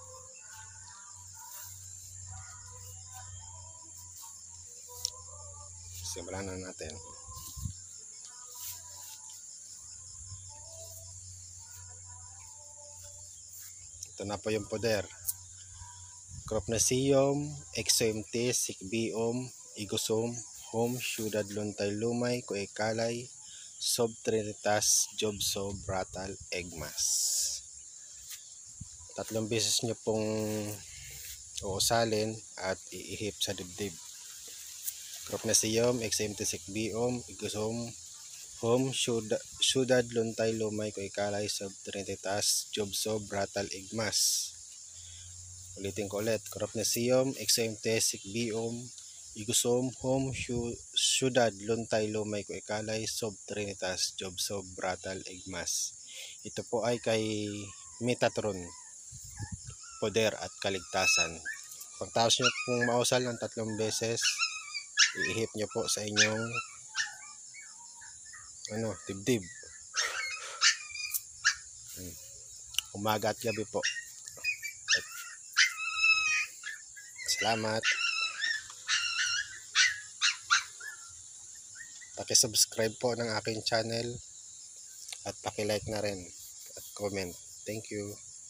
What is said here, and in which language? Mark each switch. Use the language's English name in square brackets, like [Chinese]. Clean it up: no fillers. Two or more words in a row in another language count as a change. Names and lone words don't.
[Filipino] Simulan na natin. Ito na po yung poder. Cropnasium, Exoimte, Sikbiom, Igosum, Hom, Syudad Luntay Lumay, Kuekalay, Sob Trinitas, Jobsob, Ratal, Egmas. 3 beses nyo pong uusalin at iihip sa dibdib. Cropnasium, Exoimte, Sikbiom, Igosum, Hom, Syudad Luntay Lumay, Kuekalay, Sob Trinitas, Jobsob, Ratal, Egmas. Ulitin ko ulit. Cropnasium, Exoimte, Sikbiom, Igosum, Hom, Syudad Luntay Lumay, Kuekalay, Sob Trinitas, Jobsob, Ratal, Egmas. Ito po ay kay Metatron, poder at kaligtasan. Pagtapos nyo pong mausal ng 3 beses, iihip nyo po sa inyong dibdib. Umaga at gabi po. Salamat. Paki-subscribe po ng aking channel at paki-like na rin at comment. [English] Thank you.